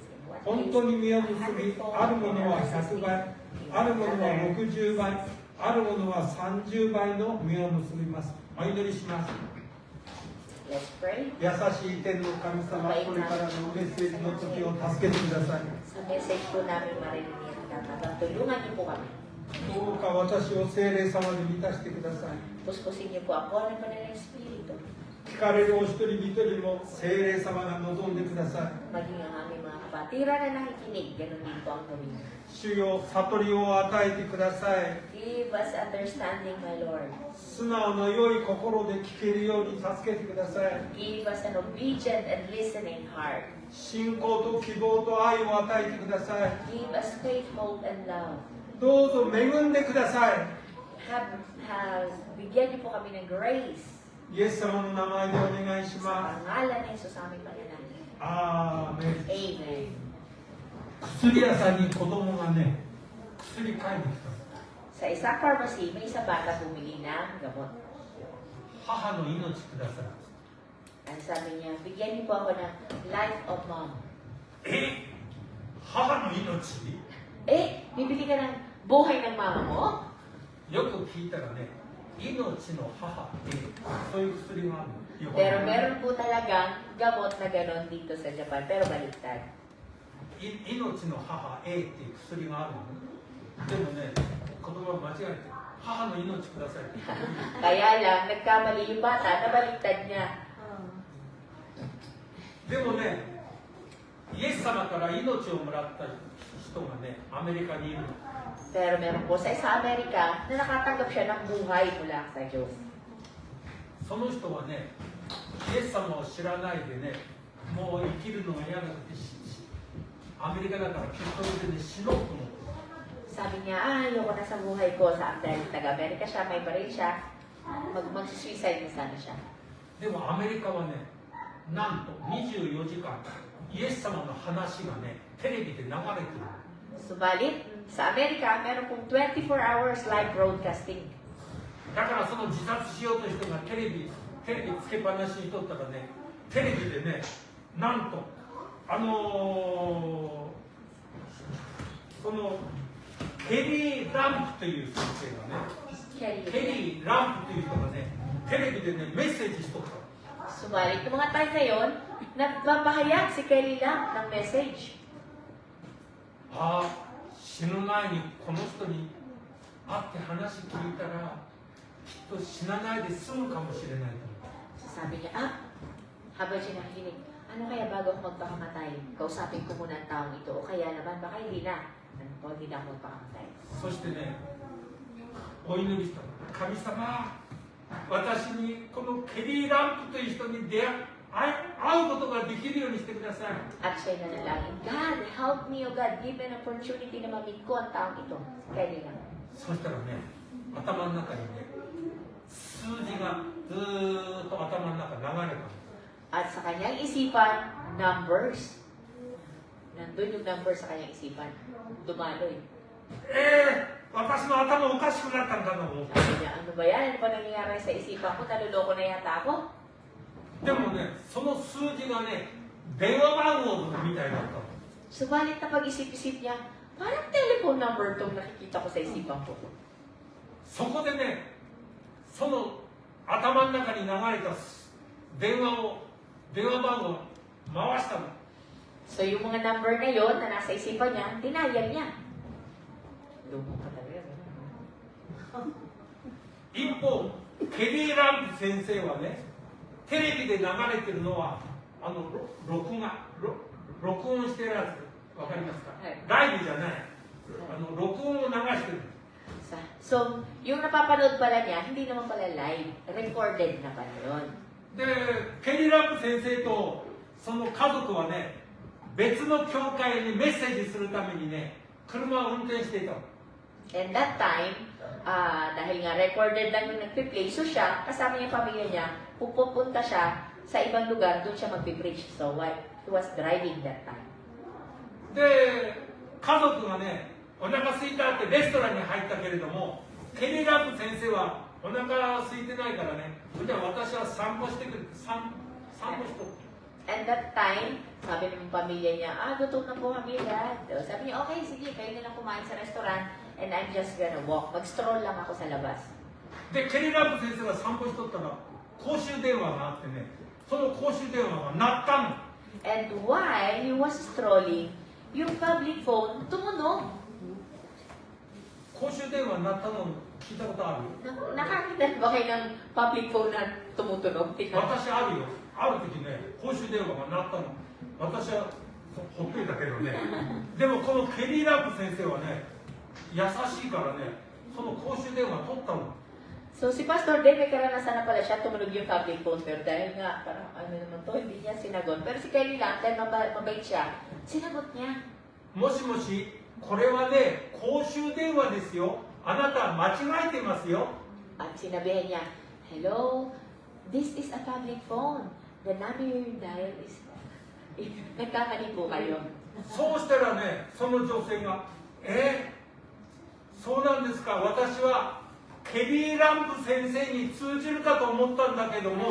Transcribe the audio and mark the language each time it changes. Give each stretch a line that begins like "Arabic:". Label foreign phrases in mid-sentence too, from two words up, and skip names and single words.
Japanese: 本当に実を結び、あるものは100倍、あるものは60倍、あるものは30倍の実を結びます。お祈りします。
English: Let's pray.
Japanese: 優しい天の神様、これからのメッセージの時を助けてください。
Filipino: Sa message po namin marinig ang tama. Tulungan niyo po kami.
Japanese: どうか私を聖霊様で満たしてください。
Filipino: Puspusin niyo po ako ng Kanilang Espiritu.
Japanese: 聞かれるお一人一人も聖霊様が望んでください。
Filipino: Maging ang aming mga kapatira na nakikinig. Ganon din po ang gawin.
Japanese: 主よ、悟りを与えてください。
English: Give us understanding, my Lord.
Japanese: 素直な良い心で聞けるように助けてください。
English: Give us an obedient and listening heart.
Japanese: 信仰と希望と愛を与えてください。
English: Give us faith, hope, and love.
Japanese: どうぞ恵んでください。
Filipino: Bigyan niyo po kami ng grace.
Japanese: イエス様の名前でお願いし
Filipino: Sa
Japanese: ます。
Filipino: pangalan ni Jesus aming Panginoon.
Japanese: アーメン。
English: Amen.
Japanese: 薬屋さんに子供がね、薬買いに来た。
Filipino: Sa isang pharmacy, may isang bata bumili ng gamot.
Japanese: 母の命ください。
Filipino: Ang sabi niya, bigyan niyo po ako ng
English: life of mom.
Japanese: 母の命
Filipino: Bibili ka ng buhay ng mama mo?
Japanese: よく聞いたらね、命の母そういう薬があるの。
Filipino: Pero meron po talagang gamot na ganon dito sa Japan. Pero baliktad.
Japanese: 命の母 A っていう薬があるの。でもね、言葉を間違えて、母の命くださいって。
Filipino: Kaya lang, nagkamali yung bata, nabaliktad niya.
Japanese: でもね、イエス様から命をもらった人がね、アメリカにいるの。
Filipino: Pero meron po sa Amerika na nakatanggap siya ng buhay mula sa Diyos.
Japanese: その人はね、イエス様を知らないでね、もう生きるのが嫌だってアメリカだからきっとでね、死のうと思って。
Filipino: Sabi niya, ayoko na sa buhay ko. Dahil taga-Amerika siya, may baril siya. Mag-suicide na sana siya.
Japanese: でもアメリカはね、なんと24時間、イエス様の話がね、テレビで流れてる。
Filipino: Subalit, sa Amerika, meron pong
English: 24 hours live broadcasting.
Japanese: だからその自殺しようという人がテレビつけっぱなしにとったらね、テレビでね、なんと、そのケリー・ランプという先生がね、ケリー・ランプという人がね、テレビでね、メッセージしとった。
Filipino: Subalit, yung mga time na yun, nagpapahayag si Kelly lang ng message.
Japanese: ああ、死ぬ前にこの人に会って話聞いたら、きっと死なないで済むかもしれないと。
Filipino: So sabi niya, habang siya nakikinig, ano kaya bago ako magpakamatay? Kausapin ko muna ang taong ito. O kaya naman, baka hindi na. O hindi na ako magpakamatay.
Japanese: そしてね、お祈りしたの。神様、私にこのケリー・ランプという人に会うことができるようにしてください。
Filipino: At siya nanalangin,
English: God, help me, O God, give me an opportunity
Filipino: na mamit ko ang taong ito.
English: Kelly lang.
Japanese: そしたらね、頭の中にね、数字がずーっと頭の中流れたの。
Filipino: At sa kanyang isipan, numbers. Nandun yung numbers sa kanyang isipan. Dumaloy.
Japanese: 私の頭おかしくなったんかな思って。
Filipino: Sabi niya, ano ba yan? Ano ba nangyayari sa isipan ko? Naluloko na yata ako?
Japanese: でもね、その数字がね、電話番号みたいだったの。
Filipino: Subalit na pag-isip-isip niya, parang
English: telephone number
Filipino: itong nakikita ko sa isipan ko.
Japanese: そこでね、その頭の中に流れた電話番号を回したの。
Filipino: So yung mga number na yon na nasa isipan niya, tinayal niya. Lumong ka talaga.
Japanese: 一方ケリー・ランプ先生はね、テレビで流れてるのは録音してるやつ、わかりますか、はいライブじゃない、録音を流してる。
Filipino: So, yung napapanood pala niya, hindi naman pala live. Recorded na pala yun.
Japanese: でケリー・ランプ先生とその家族はね、別の教会にメッセージするためにね、車を運転していたの。
English: And that time,
Filipino: dahil nga recorded lang yung nagpi-play, so siya, kasama yung pamilya niya, pupunta siya sa ibang lugar, doon siya magpi-preach.
English: So, he was driving that time.
Japanese: で家族がね、お腹空いたってレストランに入ったけれども、ケリー・ランプ先生はお腹空いてないからね、じゃあ私は散歩してくる、散歩しとく。
English: And that time,
Filipino: sabi ng pamilya niya, gutom na po kami lahat. Sabi niya, okay, sige, kayo na lang kumain sa restaurant
English: and I'm just gonna walk.
Filipino: Mag-stroll lang ako sa labas.
Japanese: でケリー・ランプ先生が散歩しとったら公衆電話があってね、その公衆電話が鳴ったの。
English: And while he was strolling,
Filipino: yung
English: public phone
Filipino: tumunog.
Japanese: 公衆電話になったの聞いたことある？
Filipino: Nakakita ba kayo ng
English: public phone
Filipino: na tumutunog?
Japanese: 私あるよ。ある時ね、公衆電話が鳴ったの。私はほっくりだけどね。でもこのケリー・ランプ先生はね、優しいからね、その公衆電話取ったの。
Filipino: So si Pastor Dave, may karanasan na pala siya, tumunog yung
English: public phone,
Filipino: pero dahil nga, parang ano naman to, hindi niya sinagot. Pero si Kelly lang, dahil mabait siya, sinagot niya.
Japanese: もしもし、これはね、公衆電話ですよ。あなた間違えてますよ。
Filipino: At sinabihan niya,
English: hello, this is a public phone. The number you dial is...
Filipino: Nagkamali po kayo.
Japanese: そうしたらね、その女性が、そうなんですか、私はケリー・ランプ先生に通じるかと思ったんだけども、